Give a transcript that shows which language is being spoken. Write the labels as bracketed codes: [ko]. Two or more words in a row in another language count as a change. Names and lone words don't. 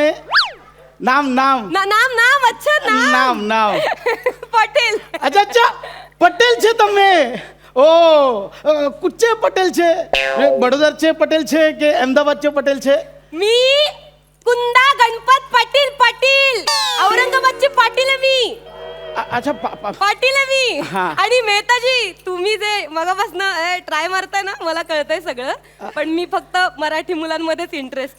[gu] નામ નામ નામ નામ. अच्छा નામ નામ. પટેલ. [hi] अच्छा अच्छा [gu] પટેલ છે તમે. [mr] ओ कुठचे पटेल છે. [gu] बडोदरचे पटेल છે કે अहमदाबादचे पटेल છે. [mr] मी कुंदा गणपत पाटील. पाटील औरंगाबादचे पाटील आहे मी. अच्छा पाटील आहे मी. हा. आणि मेहताजी तुम्ही जे मगापासून ट्राय मारताय ना मला कळतंय सगळं, पण मी फक्त मराठी मुलांमध्येच इंटरेस्ट आहे.